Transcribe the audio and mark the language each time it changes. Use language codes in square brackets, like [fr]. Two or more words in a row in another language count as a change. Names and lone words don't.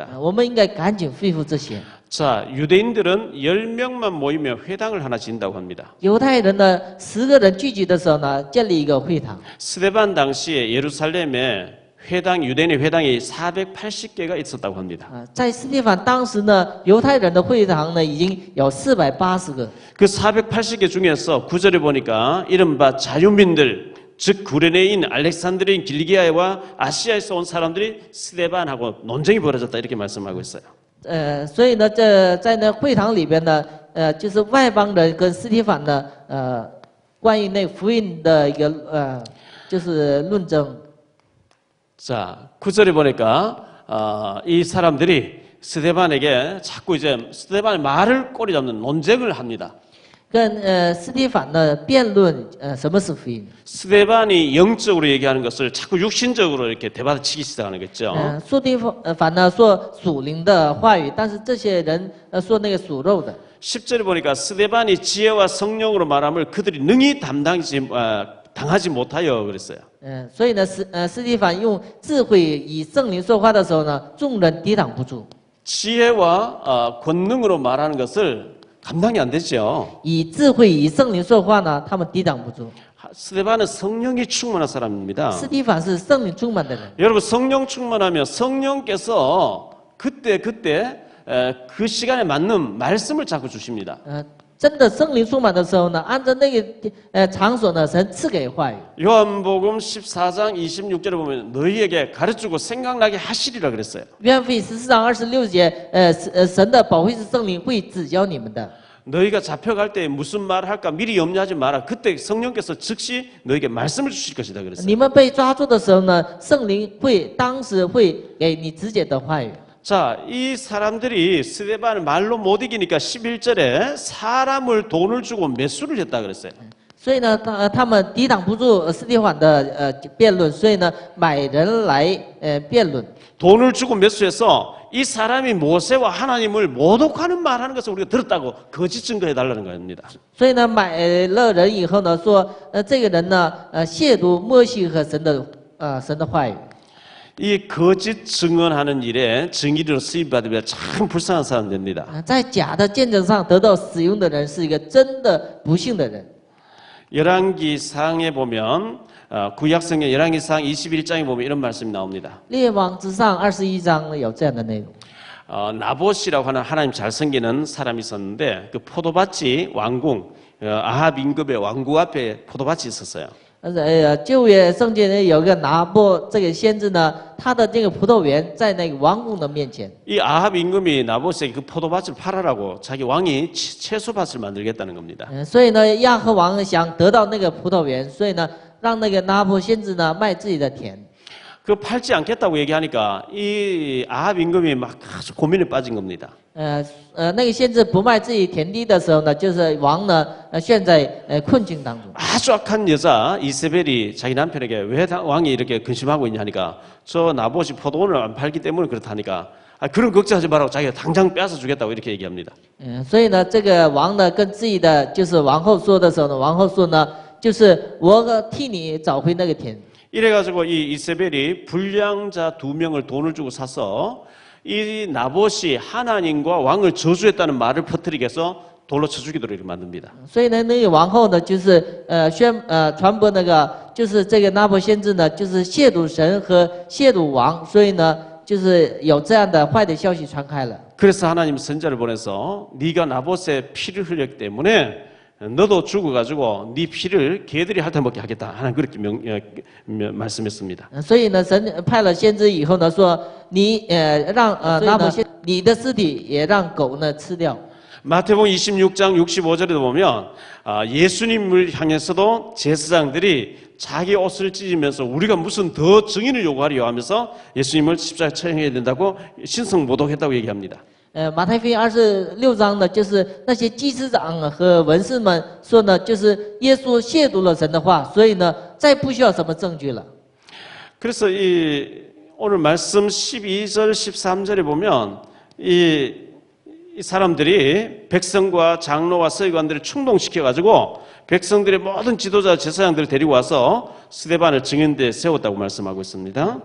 [zh] 我们应该赶紧恢复这些。 [ko] 자, 유대인들은 10명만 모이면 회당을 하나 진다고 합니다. [zh] 犹太人呢，10个人聚集的时候呢，建立一个会堂。 [ko] 스데반 당시에 예루살렘에 회당 유대인의 회당이 480개가 있었다고 합니다. [zh] 在斯蒂凡当时呢，犹太人的会堂呢已经有480个。 [ko] 그 480개 중에서 9절에 보니까 이른바 자유민들 즉 구레네인 알렉산드리인 길리기아와 아시아에서 온 사람들이 스데반하고 논쟁이 벌어졌다 이렇게 말씀하고 있어요. [zh] 所以呢，在那会堂里边呢，就是外邦人跟斯蒂凡呢，关于那福音的一个就是论争。 [ko] 자, 9절에 보니까 이 사람들이 스데반에게 자꾸 이제 스데반의 말을 꼬리 잡는 논쟁을 합니다. [zh] 跟斯蒂凡呢辩论什么是福音。 [ko] 스데반이 영적으로 얘기하는 것을 자꾸 육신적으로 이렇게 대받아치기 시작하는 거죠. [zh] 斯蒂凡呢说属灵的话语，但是这些人说那个属肉的。 [ko] 10절에 보니까 스데반이 지혜와 성령으로 말함을 그들이 능히 당하지 못하여 그랬어요. [zh] 所以呢斯蒂凡用智慧以圣灵说话的时候呢，众人抵挡不住。 [ko] 지혜와 권능으로 말하는 것을 감당이 안 되죠. [zh] 以智慧以圣灵说话呢，他们抵挡不住。 [ko] 스데반은 성령이 충만한 사람입니다. [zh] 斯蒂凡是圣灵充满的人。 [ko] 여러분 성령 충만하면 성령께서 그때 그 시간에 맞는 말씀을 자꾸 주십니다. [zh] 真的圣灵充满的时候呢，按照那个场所呢，神赐给话语。 [ko] 요한복음 14장 26절에 보면 너희에게 가르치고 생각나게 하시리라 그랬어요. [zh] 约翰福音14章26节，神的保惠师圣灵会指教你们的。 [ko] 너희가 잡혀갈 때 무슨 말을 할까 미리 염려하지 마라. 그때 성령께서 즉시 너희에게 말씀을 주실 것이다 그랬어요. [zh] 你们被抓住的时候呢，圣灵当时会给你直接的话语。 [ko] 자, 이 사람들이 스데반을 말로 못 이기니까 11절에 사람을 돈을 주고 매수를 했다 그랬어요. [zh] 所以呢，他们抵挡不住斯蒂凡的辩论，所以呢，买人来辩论。 [ko] 돈을 주고 매수해서 이 사람이 모세와 하나님을 모독하는 말하는 것을 우리가 들었다고 거짓 증거해 달라는 겁니다. [zh] 所以呢，买了人以后呢，说这个人呢，亵渎摩西和神的话语。 [ko] 이 거짓 증언하는 일에 증인으로 쓰임받으면 참 불쌍한 사람 됩니다. [zh] 在假的见证上得到使用的人是一个真的不幸的人。 [ko] 열왕기상에 보면 구약성경 열왕기상 21장에 보면 이런 말씀이 나옵니다. [zh] 列王之上21章有这样的内容。 [ko] 나봇이라고 하는 하나님 잘 섬기는 사람이 있었는데 그 포도밭이 왕궁 아합 임금의 왕궁 앞에 포도밭이 있었어요. [zh] 旧约圣经呢有个拿波这个先知呢，他的这个葡萄园在那个王宫的面前。 [ko] 이 아합 임금이 나봇에게 그 포도밭을 팔아라고 자기 왕이 채소밭을 만들겠다는 겁니다. [zh] 所以呢，亚和王想得到那个葡萄园，所以呢，让那个拿波先知呢卖自己的田。 [ko] 그 팔지 않겠다고 얘기하니까 이 아합 임금이 막 아주 고민에 빠진 겁니다. [zh] 那个先知不卖自己田地的时候呢，就是王呢陷在困境当中。 [ko] 아주 악한 여자 이세벨이 자기 남편에게 왜 왕이 이렇게 근심하고 있냐 하니까 저 나봇이 포도원을 안 팔기 때문에 그렇다니까 그런 걱정하지 말라고 자기가 당장 빼앗아 주겠다고 이렇게 얘기합니다. [zh] 所以呢，这个王呢跟自己的就是王后说的时候呢，王后说呢，就是我替你找回那个田。 [ko] 이래가지고 이 이세벨이 불량자 2명을 돈을 주고 사서 이 나봇이 하나님과 왕을 저주했다는 말을 퍼뜨리게 해서 돌로 쳐 죽이도록 이렇게 만듭니다. [zh] 所以呢，那个王后呢，就是传播那个，就是这个拿伯先知呢，就是亵渎神和亵渎王，所以呢，就是有这样的坏的消息传开了。 [ko] 그래서 하나님 선자를 보내서 네가 나봇의 피를 흘렸기 때문에 너도 죽어가지고 네 피를 개들이 핥아 먹게 하겠다 하는 그렇게 말씀했습니다. [zh] 所以呢，神派了先知以后呢，说你让拿伯先你的尸体也让狗呢吃掉。 [ko] 마태복음 26장 65절에도 보면 예수님을 향해서도 제사장들이 자기 옷을 찢으면서 우리가 무슨 더 증인을 요구하려 하면서 예수님을 십자가에 처형해야 된다고 신성 모독했다고 얘기합니다. [zh] 马太福音26章呢，就是那些祭司长和文士们说呢，就是耶稣亵渎了神的话，所以呢，再不需要什么证据了。 [ko] 그래서 오늘 말씀 12절 13절에 보면 이 사람들이 백성과 장로와 서기관들을 충동시켜 가지고 백성들의 모든 지도자 제사장들을 데리고 와서 스데반을 증인대에 세웠다고 말씀하고 있습니다.